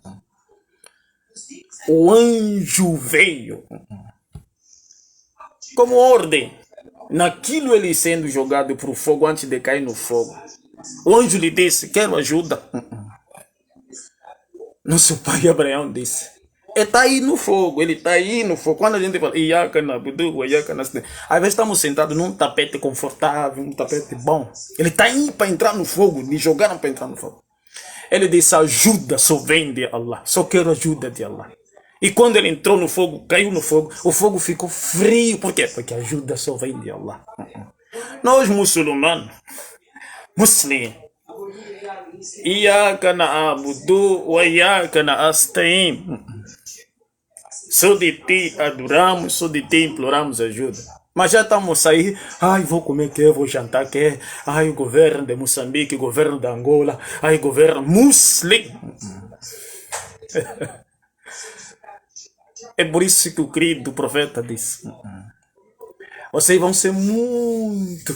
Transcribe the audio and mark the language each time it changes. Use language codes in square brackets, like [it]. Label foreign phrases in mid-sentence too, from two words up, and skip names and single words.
[pt] O anjo veio como ordem, naquilo ele sendo jogado para o fogo, antes de cair no fogo. O anjo lhe disse, quero ajuda. Nosso pai Abraão disse, ele está aí no fogo, ele está aí no fogo. Quando a gente fala, [ar] إياك نعبد وإياك نستعين, [pt] às vezes estamos sentados num tapete confortável, um tapete bom. Ele está aí para entrar no fogo, me jogaram para entrar no fogo. Ele disse, ajuda só vem de Allah, só quero ajuda de Allah. E quando ele entrou no fogo, caiu no fogo, o fogo ficou frio. Por quê? Porque a ajuda só vem de Allah. Nós muçulmanos, [ar] إياك نعبد وإياك نستعين. [pt] Só de ti adoramos, só de ti imploramos ajuda. Mas já estamos aí, ai, vou comer que vou jantar que, ai, o governo de Moçambique, o governo de Angola, ai, governo muçulmano. É por isso que o querido profeta disse, vocês vão ser muito...